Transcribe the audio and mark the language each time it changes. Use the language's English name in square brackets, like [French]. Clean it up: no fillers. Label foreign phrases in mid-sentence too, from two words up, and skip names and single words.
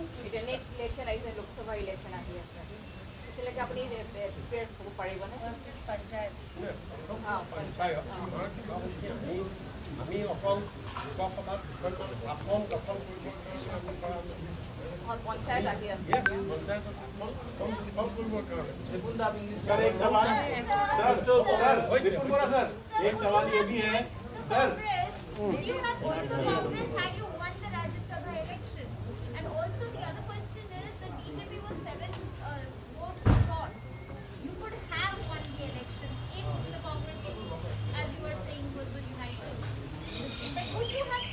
[Assamese] এতিয়া নেক্সট ইলেকশ্যন আহিছে, লোকসভা ইলেকশ্যন আহি আছে, তেতিয়ালৈকে আপুনি প্ৰিপেয়াৰ হ'ব পাৰিবনে? [English] First is Panchayat. [Assamese] পঞ্চায়ত আমি অকল লোকসভাত আসন দখল কৰিবৰ কাৰণে আমি কৰা পঞ্চায়ত আহি আছে। পঞ্চায়তত আসন দখল কৰিবৰ কাৰণে [Hindi] सर एक सवाल ये भी है सर, [English] You have also Congress had you won the Rajya Sabha elections, and also the other question is the BJP was 7 votes short. You could have won the election if the Congress, as you were saying, was united. But would you have?